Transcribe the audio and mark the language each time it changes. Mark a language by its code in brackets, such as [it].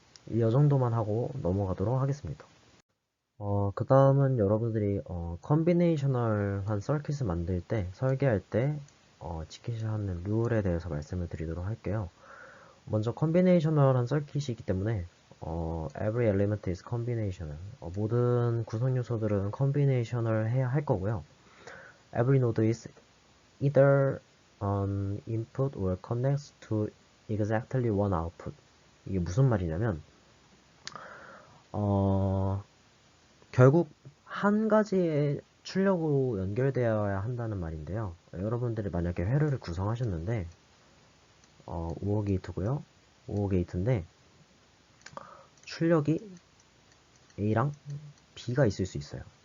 [ko] 이 정도만 하고 넘어가도록 하겠습니다. 그 다음은 여러분들이 컨비네이셔널한 서킷을 만들 때, 설계할 때 지키셔야 하는 룰에 대해서 말씀을 드리도록 할게요. 먼저 컨비네이셔널한 서킷이기 때문에 [en] every element is combinational. [ko] 모든 구성 요소들은 컨비네이셔널 해야 할 거고요. [en] Every node is either an input or connects to exactly one output. [ko] 이게 무슨 말이냐면 결국 한 가지의 출력으로 연결되어야 한다는 말인데요. 여러분들이 만약에 회로를 구성하셨는데 5호 게이트고요. 5호 게이트인데 출력이 A랑 B가 있을 수 있어요.